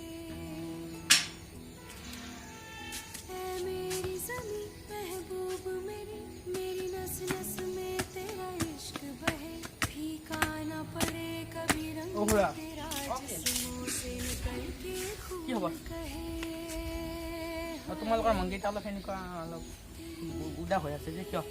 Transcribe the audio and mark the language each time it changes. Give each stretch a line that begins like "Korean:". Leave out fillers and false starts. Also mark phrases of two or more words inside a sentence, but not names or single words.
Hindi: ऐ मेरी ज़मीं महबूब मेरी नस नस में तेरा इश्क बहे फीका न पड़े कभी रंग तेरा जिस्मों से निकल के खून कहे
Assamese: তোমালোকৰ মনকেইটা অলপ সেনেকুৱা অলপ উদাস হৈ আছে যে কিয়